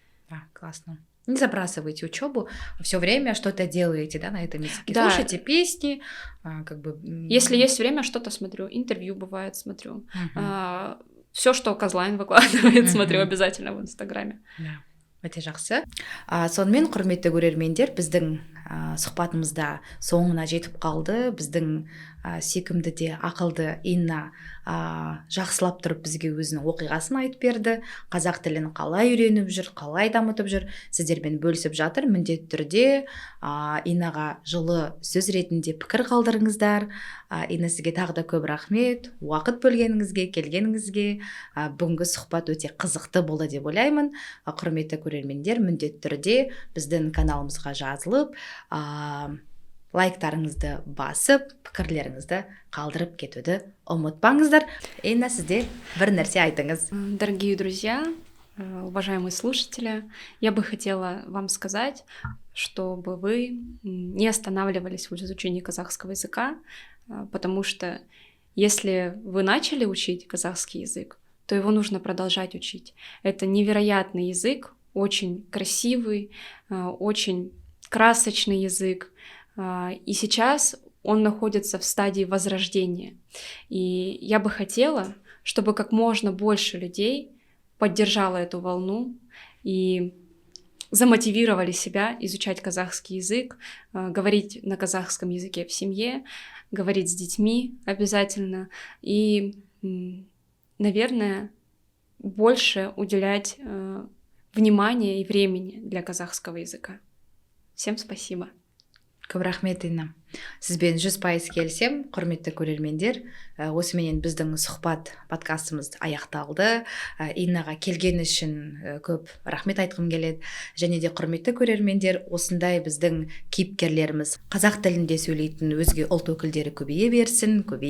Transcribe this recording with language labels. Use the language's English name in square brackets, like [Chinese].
[Russian] Да, классно. Не забрасывайте учебу, все время что-то делаете, да, на этом языке. Да. Слушайте песни, как бы... Если есть время, что-то смотрю, интервью бывает смотрю. Все, что Козлайн выкладывает, смотрю обязательно в Инстаграме. [Kazakh] Да. Өте жақсы. Сонымен құрметті көрермендер, біздің сұхбатымызда соңына жетіп қалды. Біздің сүйкімді де ақылды Инна жақсылап тұрып бізге өзінің оқиғасын айтып берді. Қазақ тілін қалай үйреніп жүр, қалай дамытып жүр, сіздермен бөлісіп жатыр. Міндетті түрде Иннаға жылы сөз ретінде пікір қалдырыңыздар. Инна, сізге тағы да көп рахмет. Уақыт бөлгеніңізге, келгеніңізге. Бүгінгі сұхбат өте қызықты болды деп ойлаймын. Құрметті көрермендер, міндетті түрде біздің каналымызға жазылып, лайктарыңызды басып, пікірлеріңізді қалдырып кетуді ұмытпаңыздар. Инна, сізде бір нәрсе айтыңыз. [Russian] Дорогие друзья, уважаемые слушатели, я бы хотела вам сказать, чтобы вы не останавливались в изучении казахского языка, потому что если вы начали учить казахский язык, то его нужно продолжать учить. Это невероятный язык, очень красивый, очень красочный язык. И сейчас он находится в стадии возрождения. И я бы хотела, чтобы как можно больше людей поддержало эту волну и замотивировали себя изучать казахский язык, говорить на казахском языке в семье, говорить с детьми обязательно и, наверное, больше уделять внимания и времени для казахского языка. Всем спасибо. [Kazakh] Көп рахмет, Инна. Сізбен 100% келісем, құрметті көрермендер. Осыменен біздің сұхбат подкастымыз аяқталды. Иннаға келген үшін көп рахмет айтқым келеді. Және де құрметті көрермендер, осындай біздің кейіпкерлеріміз қазақ тілінде сөйлейтін өзге ұлт өкілдері көбейе берсін.